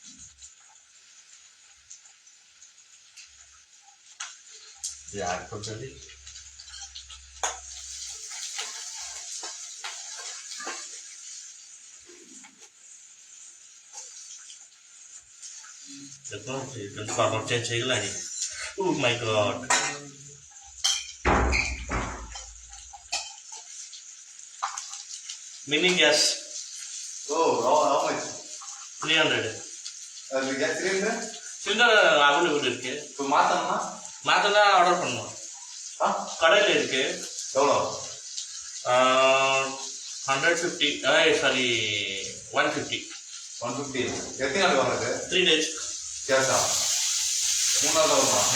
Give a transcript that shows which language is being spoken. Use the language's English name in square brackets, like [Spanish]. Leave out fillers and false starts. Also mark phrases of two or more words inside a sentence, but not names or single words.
[Odia] ଆଡ୍ କରୁଛନ୍ତି। ଦେଖନ୍ତୁ [English] colour change [Odia] ହେଇଗଲାଣି। [English] Oh my God! Mini gas. Oh, how much? 300. Gas cylinder? Cylinder available இருக்கு. [Tamil] இப்போ மாத்தணுமா? மாத்தனா ஆர்டர் பண்ணணும். கடையில் இருக்கு. எவ்வளோ? 150. சாரி 150. 150. எத்தனை நாள் வாங்குறது? [English] 3 days. [Tamil] கேஸா? 3 நாள் வருமா?